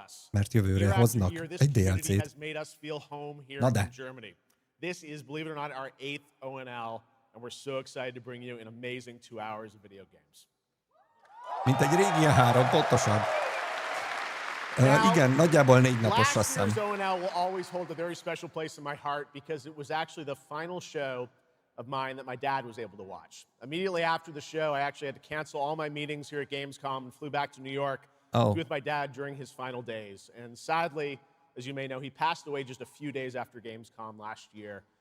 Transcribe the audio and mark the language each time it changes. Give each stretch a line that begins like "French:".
Hungarian: Mert jövőre hoznak egy DLC-t. Na de.
English: This is, believe it or not, our 8th ONL, and we're so excited to bring you an amazing 2 hours of video games.
Hungarian: Mint egy régi Ilyen 3, pontosan. Igen, nagyjából 4 napos, azt hiszem.
English: Last year's ONL will always hold a very special place in my heart because it was actually the final show of mine that my dad was able to watch. Immediately after the show, I actually had to cancel all my meetings here at Gamescom and flew back to New York to be with my dad during his final days. And sadly, as you may know, he passed away just a few days after Gamescom last year.